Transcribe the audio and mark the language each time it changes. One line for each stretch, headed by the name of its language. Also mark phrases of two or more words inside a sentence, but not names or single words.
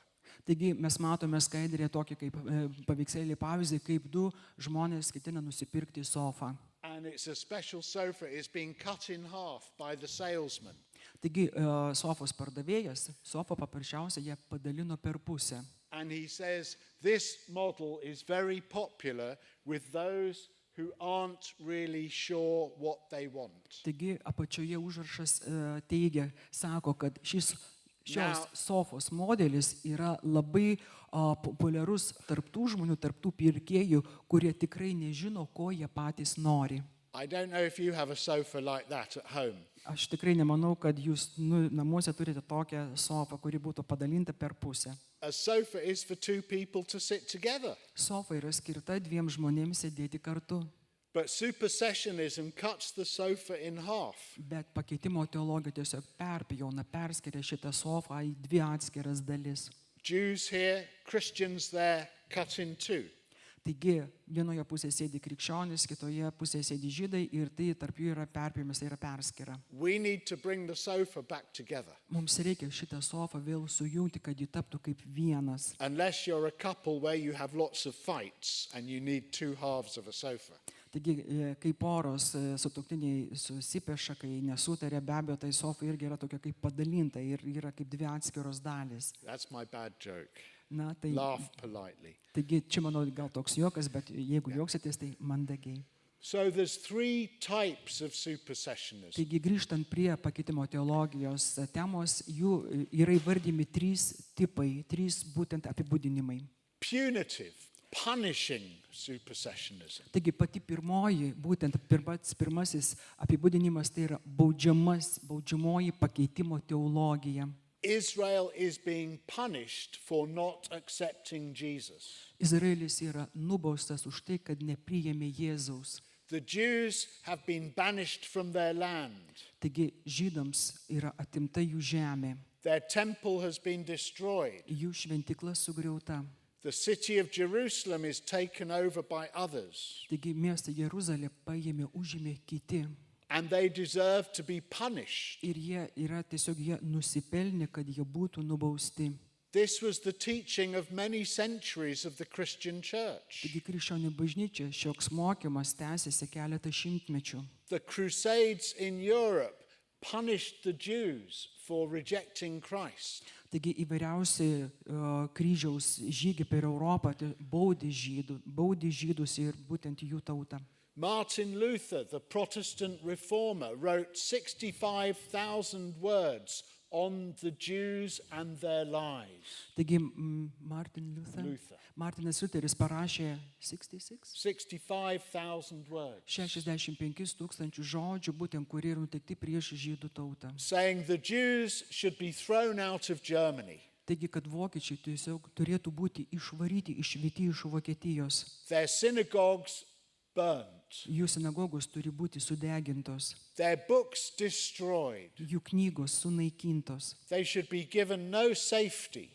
Lithuanian: Taigi mes matome skaidrėje tokį kaip paveikslėlį pavyzdį, kaip du žmonės ketina nusipirkti sofą.
English: And it's a special sofa. It's being cut in half by the salesman.
Lithuanian: Taigi sofos pardavėjas, sofą paprasčiausiai jie padalino per pusę.
English: And he says this model is very popular with those who aren't really sure what they want.
Lithuanian: Taigi apačioje užrašas teigia, sako, kad šios sofos modelis yra labai populiarus tarptų žmonių, tarptų pirkėjų, kurie tikrai nežino, ko jie patys nori.
English: I don't know if you have a sofa like that at home.
Lithuanian: Aš tikrai nemanau, kad jūs namuose turite tokią sofą, kuri būtų padalinta per pusę.
English: A sofa is for two people to sit together.
Lithuanian: Sofa yra skirta dviem žmonėms sėdėti kartu.
English: But supersessionism cuts the sofa in half.
Lithuanian: Bet pakeitimo teologija tiesiog perpjauna, perskiria šitą sofą į dvi atskiras dalis.
English: Jews here, Christians there, cut in two.
Lithuanian: Taigi vienoje pusėje sėdi krikščionys, kitoje pusėje sėdi žydai ir tai tarp jų yra perpjavimas, tai yra perskira.
English: We need to bring the sofa back together.
Lithuanian: Mums reikia šitą sofą vėl sujungti, kad ji taptų kaip vienas.
English: Unless you're a couple where you have lots of fights and you need two halves of a sofa.
Lithuanian: Taigi, kai poros sutuoktiniai susipeša, kai nesutarė, be abejo, tai sofa irgi yra tokia kaip padalinta ir yra kaip dvi atskiros dalis.
English: That's my bad joke.
Lithuanian: Na, tai,
English: Laugh politely.
Lithuanian: taigi, čia manau gal toks juokas, bet jeigu juoksitės, tai mandagiai.
English: So there's three types of supersessionism.
Lithuanian: Taigi, grįžtant prie pakeitimo teologijos temos, jų yra įvardymi trys tipai, trys būtent apibūdinimai.
English: Punitive. punishing supersessionism.
Lithuanian: Taigi pati pirmoji, būtent pirmasis apibūdinimas tai yra baudžiamoji pakeitimo teologija.
English: Israel is being punished for not accepting Jesus.
Lithuanian: Izraelis yra nubaustas už tai, kad nepriėmė Jėzaus.
English: The Jews have been banished from their land.
Lithuanian: Taigi žydams yra atimta jų žemė,
English: Their temple has been destroyed.
Lithuanian: jų šventykla sugriauta.
English: The city of Jerusalem is taken over by others,
Lithuanian: Taigi miestą Jeruzalę užėmė kiti.
English: and they deserve to be punished.
Lithuanian: Ir jie nusipelnė, kad jie būtų nubausti.
English: This was the teaching of many centuries of the Christian church.
Lithuanian: Taigi krikščionių bažnyčia šioks mokymas tęsiasi keletą šimtmečių.
English: The Crusades in Europe punished the Jews for rejecting Christ.
Lithuanian: Taigi įvairiausi kryžiaus žygiai per Europą baudė žydus ir būtent jų tautą.
English: Martin Luther, the Protestant reformer, wrote 65,000 words on the Jews and their lives.
Lithuanian: Taigi Martinas Liuteris parašė
English: 65,000 words,
Lithuanian: 65 tūkstančių žodžių, būtent kurie yra nuteikti prieš žydų tautą.
English: saying the Jews should be thrown out of Germany.
Lithuanian: Taigi, kad vokiečiai tiesiog turėtų būti išvaryti, išvyti iš Vokietijos.
English: Their synagogues burned,
Lithuanian: Jų sinagogos turi būti sudegintos,
English: their books destroyed.
Lithuanian: jų knygos sunaikintos.
English: They should be given no safety.